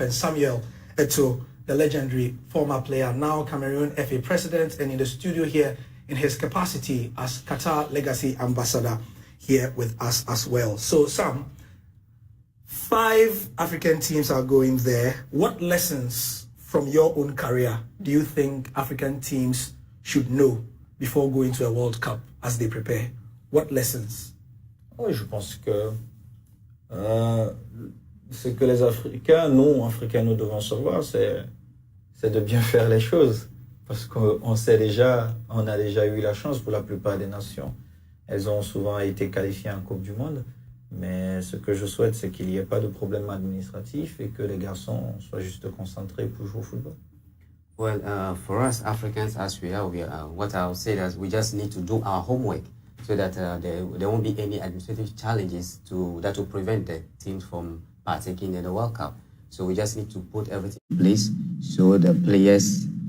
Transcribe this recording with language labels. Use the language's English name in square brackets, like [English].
[English] And Samuel Eto'o, the legendary former player, now Cameroon FA president, and in the studio here in his capacity as Qatar Legacy Ambassador here with us as well. So, Sam, 5 African teams are going there. What lessons from your own career do you think African teams should know before going to a World Cup as they prepare? What lessons? [French] Oui, je pense que ce que les Africains, nous devons savoir, c'est de bien faire les choses. Parce qu'on sait déjà, on a déjà eu la chance pour la plupart des nations. Elles ont souvent été qualifiées en Coupe du Monde. Mais ce que je souhaite, c'est qu'il n'y ait pas de problème administratif et que les garçons soient juste concentrés pour jouer au football. [English] Well, for us Africans, as we are, what I would say is we just need to do our homework so that there won't be any administrative challenges that will prevent the teams from partaking in the World Cup. So we just need to put everything in place so the players